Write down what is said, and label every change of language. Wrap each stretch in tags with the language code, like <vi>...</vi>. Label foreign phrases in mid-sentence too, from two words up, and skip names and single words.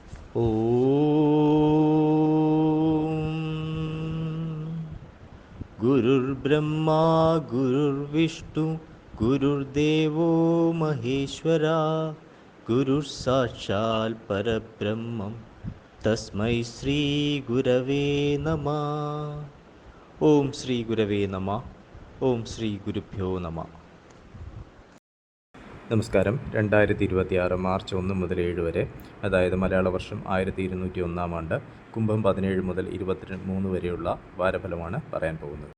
<sa>गुरुर्ब्रह्मा गुरुर्विष्णु गुरुर्देवो महेश्वरा गुरुर्साक्षात् परब्रह्मं तस्मै श्री गुरवे नमः. ഓം ശ്രീ ഗുരവേ നമഃ. ഓം ശ്രീ ഗുരുഭ്യോ നമഃ.</sa> <ml>നമസ്കാരം. 2026 മാർച്ച് 1 മുതൽ 7 വരെ, അതായത് മലയാള വർഷം 1201 ആണ്ട്, കുംഭം 17 മുതൽ 23 വരെയുള്ള വാരഫലമാണ് പറയാൻ പോകുന്നത്.</ml>